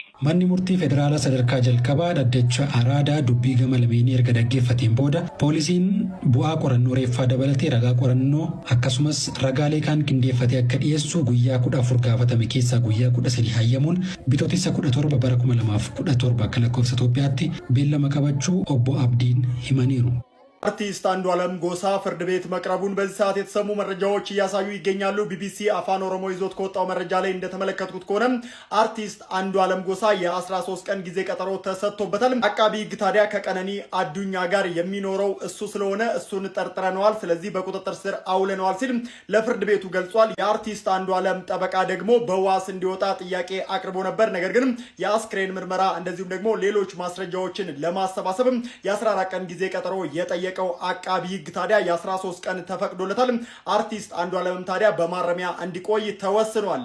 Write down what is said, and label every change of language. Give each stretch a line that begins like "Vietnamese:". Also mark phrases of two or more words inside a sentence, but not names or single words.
Oromo: Manni murtii federaalaa sadarkaa jalqabaa dhaddacha araadaa dubbii gama lameenii erga dhaggeeffateen booda poolisiin bu'aa qorannoo reeffaa dabalatee ragaa qorannoo akkasumas ragaalee kaan qindeeffatee akka dhiyeessu guyyaa 14 gaafatame keessaa guyyaa 13 hayyamuun bitootessa 17 bara 2017 akka lakkoofsa Itoophiyaatti beellama qabachuu obbo Abdiin himaniiru.
Amharic: አርቲስት አንዱ'aalam Gosaa ፍርድ ቤት መቅረቡን በዚህ ሰዓት የተሰሙ መረጃዎች እያሳዩ ይገኛሉ። ቢቢሲ አፋን ኦሮሞ ይዞት ከወጣው መረጃ ላይ እንደተመለከቱት ከሆነ አርቲስት አንዱ'aalam Gosaa የ13 ቀን ጊዜ ቀጠሮ ተሰጥቶበታል። አቃቢ ሕግ ታዲያ ከቀነኒ አዱኛ ጋር የሚኖረው እሱ ስለሆነ እሱን ጠርጥረነዋል፣ ስለዚህ በቁጥጥር ስር አውለነዋል ሲል ለፍርድ ቤቱ ገልጿል። የአርቲስት አንዱ'aalam ጠበቃ ደግሞ በዋስ እንዲወጣ ጥያቄ አቅርቦ ነበር። ነገር ግን የአስክሬን ምርመራ እንደዚሁም ደግሞ ሌሎች ማስረጃዎችን ለማሰባሰብ የ14 ቀን ጊዜ ቀጠሮ የጠየቀው አቃቢ ሕግ ታዲያ የ13 ቀን ተፈቅዶለታል። አርቲስት አንዱ'aalam ታዲያ በማረሚያ እንዲቆይ ተወስኗል።